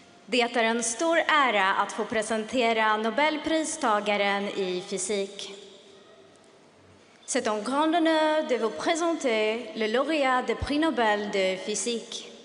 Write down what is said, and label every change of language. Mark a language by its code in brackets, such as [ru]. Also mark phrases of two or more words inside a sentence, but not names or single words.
[sv] Det är en stor ära att få presentera Nobelpristagaren i fysik. [fr] C'est un grand honneur de vous présenter le lauréat des Prix Nobel de physique.